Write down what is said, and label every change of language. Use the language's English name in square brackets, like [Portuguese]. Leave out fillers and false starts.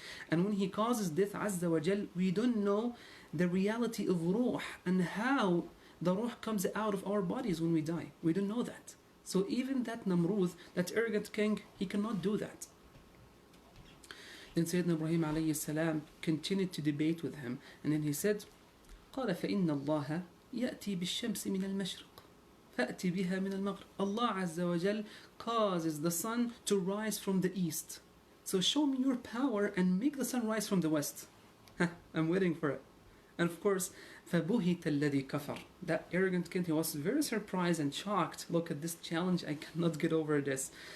[English] And when He causes death Azza wa Jal, we don't know the reality of ruh and how the ruh comes out of our bodies when we die. We don't know that. So even that Namrud, that arrogant king, he cannot do that. Then Sayyidina Ibrahim alayhi salam continued to debate with him. And then he said, [Arabic] قال فإن الله يأتي بالشمس من المشرق فأتي بها من المغرب. [English] Allah Azza wa Jal causes the sun to rise from the east. So show me your power and make the sun rise from the west. I'm waiting for it. And of course, [Arabic] فَبُهِتَ الَّذِي كَفَرَ. [English] That arrogant king, he was very surprised and shocked. Look at this challenge, I cannot get over this.